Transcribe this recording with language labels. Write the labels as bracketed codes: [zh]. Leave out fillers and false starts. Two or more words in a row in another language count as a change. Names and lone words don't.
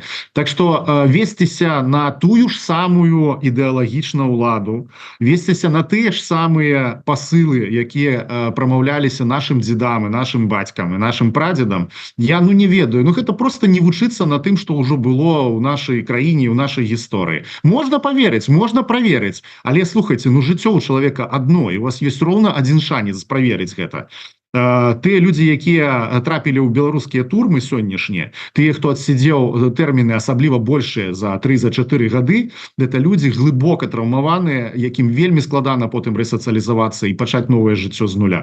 [be] Так што весціся на тую ж самую ідэалагічную ўладу, весціся на тыя ж самыя пасылы, якія прамаўляліся нашым дзедам і нашым бацькам і нашым прадзедам, я ну не ведаю, ну гэта просто не вучыцца на тым, што ўжо было ў нашай краіне, ў нашай гісторыі. Можна поверыць, можна праверыць, але слухайце, ну жыццё у чалавека адно, і у вас [ru] есть ровно один [be] шанец праверыць гэта. Тыя людзі, якія трапілі ў беларускія турмы сённяшнія, тыя, хто адсядзеў тэрміны асабліва большыя за 3-4 гады, гэта людзі глыбока траўмаваныя, якім вельмі складана потым рэсацыялізавацца і пачаць новае жыццё з нуля.